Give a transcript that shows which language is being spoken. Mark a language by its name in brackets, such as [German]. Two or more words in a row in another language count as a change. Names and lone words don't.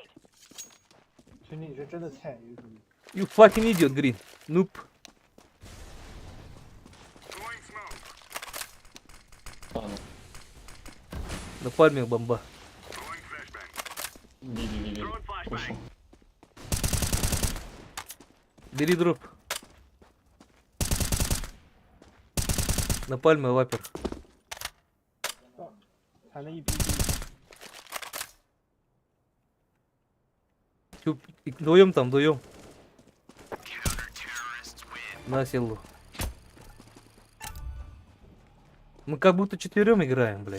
[English] Grenade. [Chinese] 兄弟，你这真的菜，有兄弟。 [English] You fucking idiot, Green. [Russian] Нуп. [English] Throwing smoke. [Russian] А, ну. На пальме бомба. [English] Throwing flashbang. [Russian] Види. [English] Throwing flashbang. [Russian] Вышел. Бери дроп. На пальме вапер. [Chinese] 才能一逼逼。 [Russian] Вдвоем там, вдвоем. На селу. Мы как будто четверем играем, блядь.